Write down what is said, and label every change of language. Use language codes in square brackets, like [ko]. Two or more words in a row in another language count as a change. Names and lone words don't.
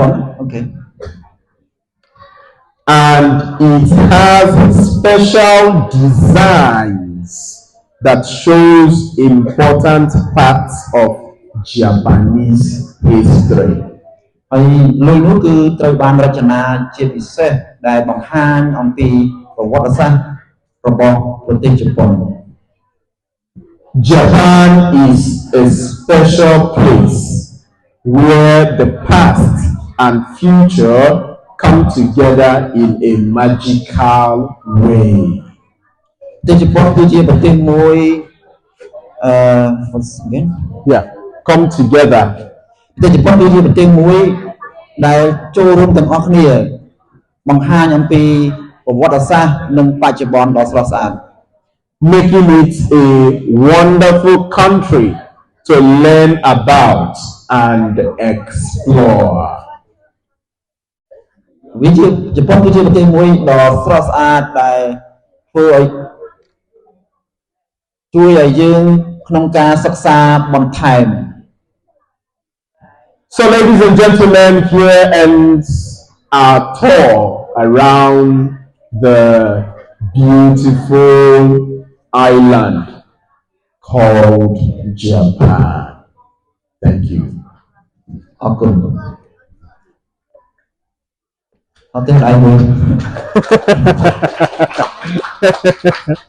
[en] Okay. And it has special designs that shows important parts of Japanese history. [km] ហើយលុយនោះគឺត្រូវបានរចនាជាពិសេសដែលបង្ហាញអំពីប្រវត្តិសាស្ត្ររបស់ប្រទេសជប៉ុន [en] Japan is a special place where the past and future come together in a magical way. [km] ប្រទេសជប៉ុនគឺជាប្រទេសមួយ [en] once again Yeah, come together. [km] ប្រទេសជប៉ុនគឺជាប្រទេសមួយដែលចូលរួមទាំងអស់គ្នាបង្ហាញអំពីប្រវត្តិសាស្ត្រនិងបច្ចុប្បន្នដ៏ស្រស់ស្អាត [en] Making it a wonderful country to learn about and explore. [km] វាជាជប៉ុនគឺជាប្រទេសមួយដ៏ស្រស់ស្អាតដែលធ្វើឲ្យជួយឲ្យយើងក្នុងការសិក្សាបន្ថែម [en] So, ladies and gentlemen, here ends our tour around the beautiful island called Japan. Thank you. [km] អរគុណអត់ទេដៃមួយ